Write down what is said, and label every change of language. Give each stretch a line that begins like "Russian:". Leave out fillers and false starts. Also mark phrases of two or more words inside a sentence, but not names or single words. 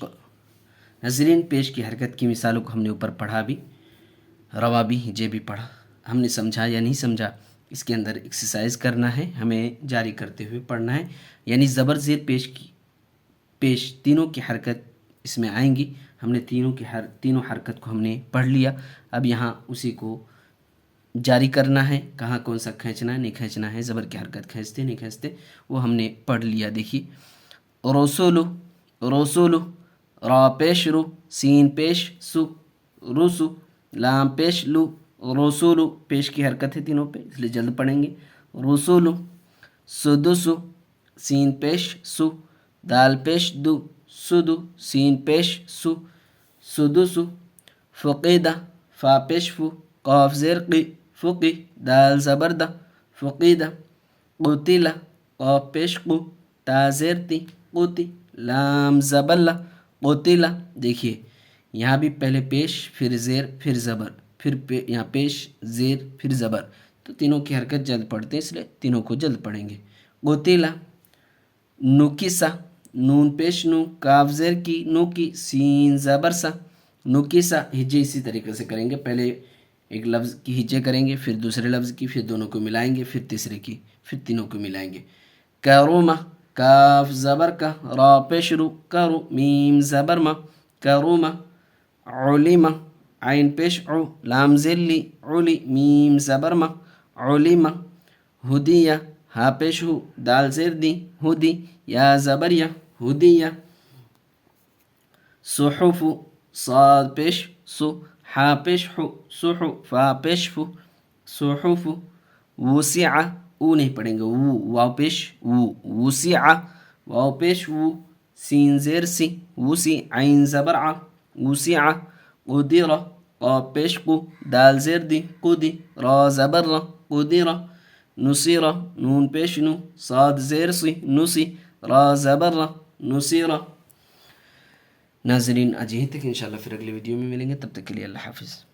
Urdu: ناظرین پیش کی حرکت کی مثالوں کو ہم نے اوپر پڑھا بھی، روا بھی، ہجے بھی پڑھا، ہم نے سمجھا یا نہیں سمجھا اس کے اندر ایکسرسائز کرنا ہے، ہمیں جاری کرتے ہوئے پڑھنا ہے، یعنی زبر زیر پیش تینوں کی حرکت اس میں آئیں گی۔ ہم نے تینوں حرکت کو ہم نے پڑھ لیا، اب یہاں اسی کو جاری کرنا ہے، کہاں کون سا کھینچنا ہے نہیں کھینچنا ہے، زبر کی حرکت کھینچتے نہیں کھینچتے وہ ہم نے پڑھ لیا۔ دیکھیے رسولو، رسولو، را پیش رو، سین پیش سو، رسو، لام پیش لو، رسولو، پیش کی حرکت ہے تینوں پہ اس لیے جلد پڑھیں گے۔ رسولو، سدسو، سین پیش سو، دال پیش دو، سدو، سین پیش سو، سدسو۔ فقیدہ، فا پیش فو، قاف زیر قی، فقی، دال زبر دا، فقیدہ۔ قتلہ، قاف پیش قو، تا زیر تی، قوتی، لام زبر لا، قتلہ۔ دیکھیے یہاں بھی پہلے پیش پھر زیر پھر زبر، پھر یہاں پیش زیر پھر زبر، تو تینوں کی حرکت جلد پڑھتے ہیں اس لیے تینوں کو جلد پڑھیں گے۔ قتلہ۔ نکسہ، نون پیش نو، کاف زیر کی، نو کی، سین زبر سا، نکسہ۔ ہجے اسی طریقے سے کریں گے، پہلے ایک لفظ کی ہجے کریں گے، پھر دوسرے لفظ کی، پھر دونوں کو ملائیں گے، پھر تیسرے کی، پھر تینوں کو ملائیں گے۔ کرومہ، کاف زبر کا، را پیش رو، کرو، میم زبر ما، کرومہ۔ علمہ، عین پیش عو، لام زیر لی، علی، میم زبر ما، علمہ۔ ہدیہ، ہا پیش ہو، دال زیر دی، ہدی، یا زبر یا، ہدیہ۔ صحف، صاد پیش سو، حا پیش حو، صحو، فا پیش فو، صحف۔ وسع، او نہیں پڑھیں گے، واو پیش وو، وسع، واو پیش وو، سین زیر سی، وسی، عین زبر ع، وسع۔ قدر، قاف پیش قو، دال زیر دی، قدی، را زبر را، قدر۔ نصیر، نون پیش نو، صاد زیر سی، نسی، را زبر را، نصیر۔ ناظرین آج یہیں تک، انشاءاللہ پھر اگلی ویڈیو میں ملیں گے، تب تک کے لیے اللہ حافظ۔